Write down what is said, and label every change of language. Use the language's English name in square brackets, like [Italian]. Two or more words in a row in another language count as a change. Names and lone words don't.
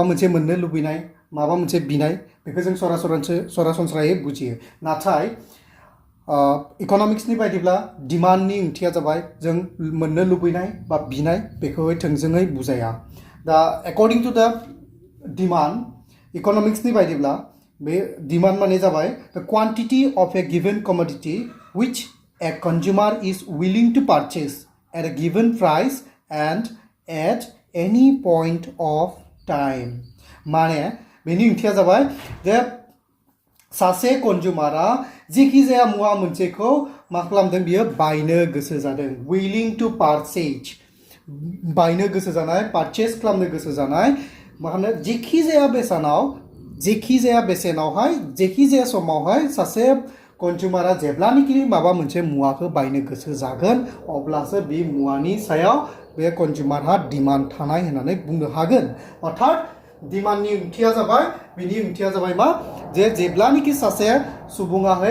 [Bodo] मोनसे मोननो लुबैनाय माबा मोनसे बिनाय बेखौ जों सरासनस्रायै बुजियो नाथाय इकोनॉमिक्सनि बायदिब्ला डिमान्डनि ओंथिया जाबाय जों मोननो लुबैनाय बा बिनाय बेखौहाय थोंजोङै बुजाया दा [English] according to the demand [Bodo] इकोनॉमिक्सनि बायदिब्ला बे डिमान्ड माने जाबाय [English] the quantity of a given commodity which a consumer is willing to purchase at a given price and at any point of time [Bodo] माने बेनि ओंथिया जाबाय जे सासे कन्ज्यूमारा जेखि जाया मुवा मोनसेखौ मा खालामदों बियो बायनो गोसो जादों [English] willing to purchase [Bodo] बायनो गोसो जानाय पारचेज खालामनो गोसो जानाय मा होनो जेखि जाया बेसेनावहाय जेखि जाया समावहाय सासे कन्ज्यूमरा जेब्लानिकि माबा मोनसे मुवाखौ बायनो गोसो जागोन अब्लासो बे मुवानि सायाव बे कन्ज्यूमरहा डिमान्ड थानाय होननानै बुंनो हागोन अर्थात डिमान्डनि ओंथिया जाबाय मा जे जेब्लानिकि सासे सुबुङाहाय